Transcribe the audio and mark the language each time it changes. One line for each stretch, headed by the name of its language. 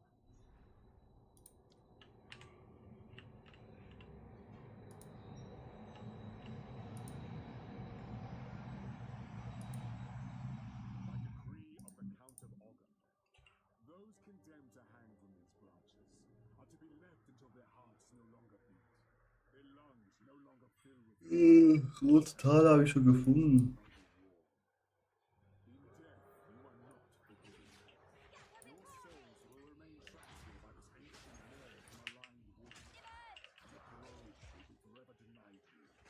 English: By decree of the Count of Ogre, those condemned to hang from these branches are to be left until their hearts no longer beat, their lungs no longer fill with
German: Rote Tal habe ich schon gefunden. war.
English: In death, you are not forgiven. Your souls will remain trapped here by this ancient wall of maligned wood. Your parole will be forever denied you.